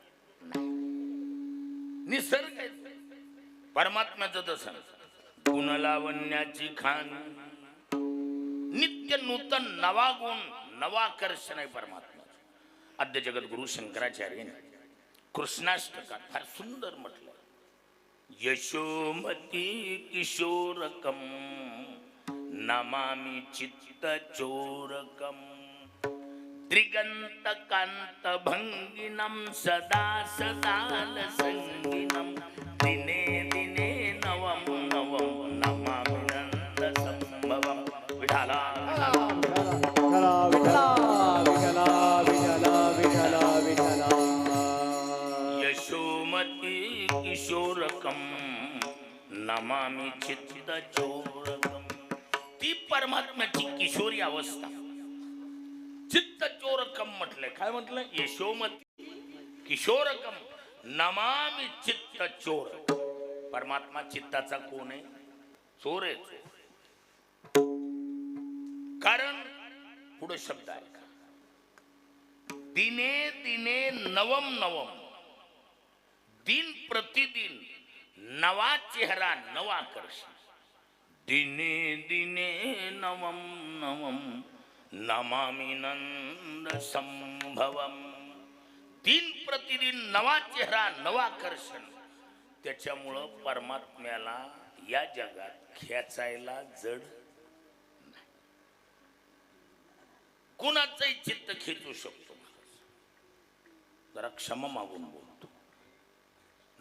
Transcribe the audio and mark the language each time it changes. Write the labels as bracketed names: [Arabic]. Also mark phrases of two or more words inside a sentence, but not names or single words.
[Marathi] निसर्ग परमात्म्याचं तसं गुणलावण्याची खान नित्य नूतन नवा गुण नवाकर्षण आहे परमात्मा. आद्य जगद्गुरु शंकराचार्य कृष्णाष्टकात फार सुंदर म्हटलं. [Sanskrit] यशोमती किशोरकम नमामि चित्त चोरकम त्रिगंत कांत भंगिनम सदा सदाल संगिनम दिने दिने नवम नवम नमामि नंद संभवम. विठाला यशोमती किशोरकम नमामि चित्त चोरकम. [Marathi] ती परमात्म्याची किशोरी अवस्था. [Sanskrit] चित्त चोरकम [Marathi] म्हटलंय. काय म्हटलंय. [Sanskrit] यशोमती किशोरकम नमामि चित्त चोर. [Marathi] परमात्मा चित्ताचा कोण आहे. चोर आहे. कारण पुढे शब्द आहे [Sanskrit] दिने दिने नवम नवम. [Marathi] दिन प्रतिदिन नवा चेहरा नवा आकर्षण. [Sanskrit] दिने दिने नवम नवम नमामि नंद संभवम. [Marathi] दिन प्रतिदिन नवा चेहरा नवा आकर्षण. त्याच्यामुळं परमात्म्याला या जगात खेचायला जड नाही. कुणाचंही चित्त खेचू शकतो. जरा क्षमा मागून बोलतो.